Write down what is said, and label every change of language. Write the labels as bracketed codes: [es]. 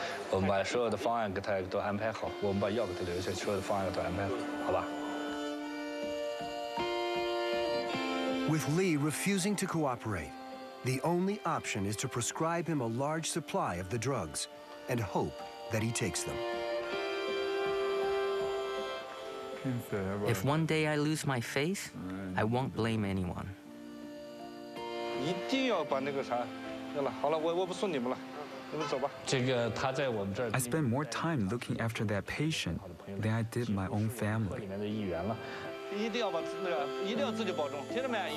[zh] 我们把所有的方案给他都安排好，我们把药给他留下，所有的方案都安排好，好吧？ [en] With Li refusing to cooperate, the only option is to prescribe him a large supply of the drugs and hope that he takes them. If one day I lose my face, I won't blame anyone. [zh] 一定要把那个啥，好了，我不送你们了，你们走吧。这个他在我们这儿。 [en] I spent more time looking after that patient than I did my own family. [zh] 里面的一员了，一定要把那个，一定要自己保重，听着没？